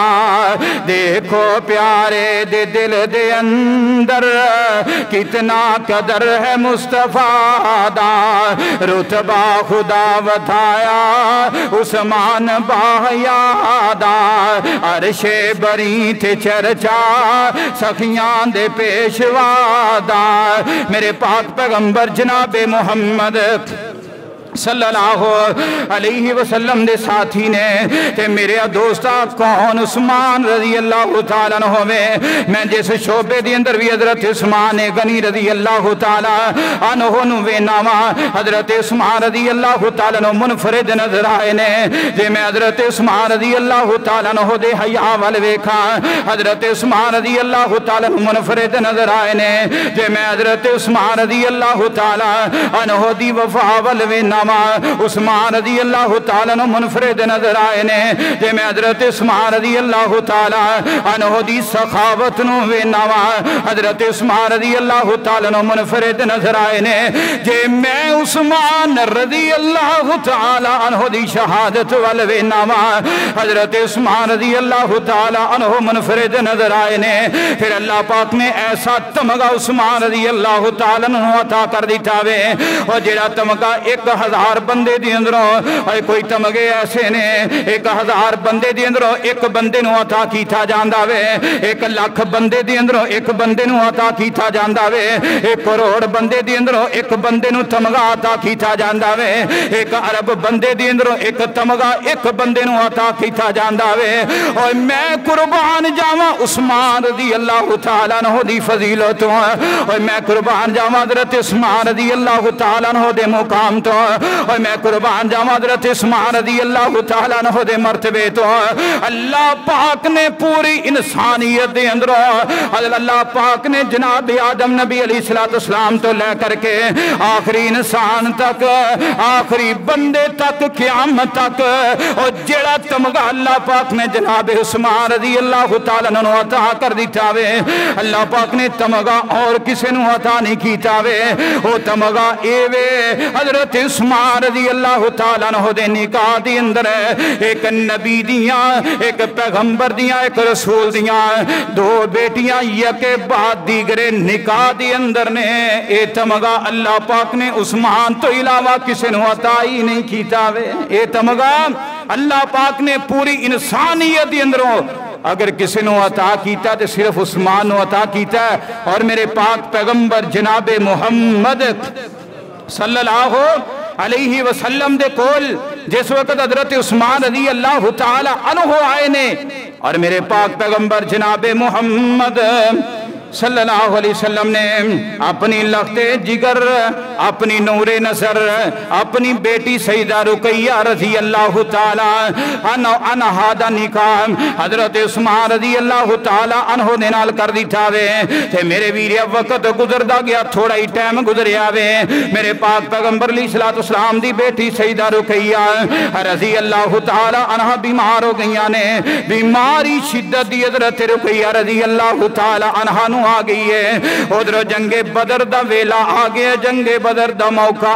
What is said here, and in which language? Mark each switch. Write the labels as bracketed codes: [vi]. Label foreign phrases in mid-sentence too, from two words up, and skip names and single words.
[pa] دیکھو پیارے دے دل دے اندر کتنا قدر ہے مصطفیٰ دا. رتبہ خدا ودھایا عثمان باحیادا. عرشے بری تھے چرچا سخیاں دے پیشوادا. میرے پاک پیغمبر جنابِ محمد [ar] صلى الله عليه وسلم [pa] دے ساتھی نے تے میرے دوستا کون عثمان [ar] رضي الله تعالى عنه [pa] میں جس شعبے دے اندر بھی حضرت عثمان غنی [ar] رضي الله تعالى عنه [pa] نوں وینا وا حضرت عثمان [ar] رضي الله تعالى عنه [pa] منفرد نظر آئے نے. جے میں حضرت عثمان [ar] رضي الله تعالى عنه [pa] دے حیا ول ویکھا حضرت عثمان [ar] رضي الله تعالى عنه [pa] منفرد نظر آئے نے. جے میں حضرت عثمان [ar] رضي الله تعالى عنه [pa] دی وفا ول وینا جاوا عثمان [ar] رضي الله تعالى عنه [pa] منفرد نظر آئے نے جے میں حضرت عثمان [ar] رضي الله تعالى عنه [pa] دی سخاوت نوں ویکھنا وا حضرت عثمان [ar] رضي الله تعالى عنه [pa] منفرد نظر آئے نے جے میں عثمان [ar] رضي الله تعالى عنه [pa] دی شہادت ول ویکھنا وا حضرت عثمان [ar] رضي الله تعالى عنه [pa] منفرد نظر آئے نے فیر اللہ پاک نے ایسا تمغہ عثمان [ar] رضي الله تعالى عنه [pa] عطا کر دتا وے اور جیڑا تمغہ 1000 بندے دی اندروں اور کوئی تمغے ایسے نے 1000 بندے دی اندروں اک بندے نوں عطا کیتا جاندا وے 1 لکھ بندے دی اندروں اک بندے نوں عطا کیتا جاندا وے 1 کروڑ بندے دی اندروں اک بندے نوں تمغہ عطا کیتا جاندا وے 1 ارب بندے دی اندروں اک تمغہ اک بندے نوں عطا کیتا جاندا وے اور میں قربان جاواں عثمان [ar] رضي الله تعالى عنه [pa] دی فضیلت اور میں قربان جاواں حضرت عثمان [ar] رضي الله تعالى عنه [pa] دے مقام تو اور میں قربان جاواں حضرت عثمان [ar] رضي الله تعالى عنه [pa] دے مرتبے تو اللہ پاک نے پوری انسانیت دے اندروں اللہ پاک نے جناب آدم نبی علیہ السلام تو لیکر کے آخری انسان تک آخری بندے تک قیامت تک اور جیڑا تمغہ اللہ پاک نے جناب عثمان [ar] رضي الله تعالى عنه [pa] عطا کر دتا وے اللہ پاک نے تمغہ اور کسی نوں عطا نہیں کیتا وے او تمغہ اے وے حضرت عثمان [ar] رضي الله تعالى عنه [pa] دے نکاح دے اندر اک نبی دیاں اک پیغمبر دیاں اک رسول دیاں 2 بیٹیاں [fa] یکے بعد دیگرے [pa] نکاح دے اندر نے اے تمغہ اللہ پاک نے عثمان تو علاوہ کسی نوں عطا ہی نہیں کیتا وے اے تمغہ اللہ پاک نے پوری انسانیت دے اندروں اگر کسی نے عطا کیتا تو صرف عثمان نے عطا کیتا اور میرے پاک پیغمبر جناب محمد [ar] صلى الله عليه وسلم [pa] دے کول جس وقت حضرت عثمان [ar] رضي الله تعالى عنه [pa] آئے نے اور میرے پاک پیغمبر جناب محمد [ar] صلى الله عليه وسلم [pa] نے اپنی لختِ جگر اپنی نورِ نظر اپنی بیٹی سیدہ رقیہ [ar] رضي الله تعالى عنها [pa] دا نکاح حضرت عثمان رضي [ar] الله تعالى عنه [pa] دے نال کر دتا وے تے میرے ویر وقت گزردا گیا تھوڑا ہی ٹائم گزریا وے میرے پاک پیغمبر علیہ السلام دی بیٹی سیدہ رقیہ [ar] رضي الله تعالى عنها [pa] بیمار ہو گئیاں نے بیماری شدت دی حضرت رقیہ [ar] رضي الله تعالى عنها [pa] آ گئی ہے ادھر جنگِ بدر دا ویلا آ گیا جنگِ بدر دا موقع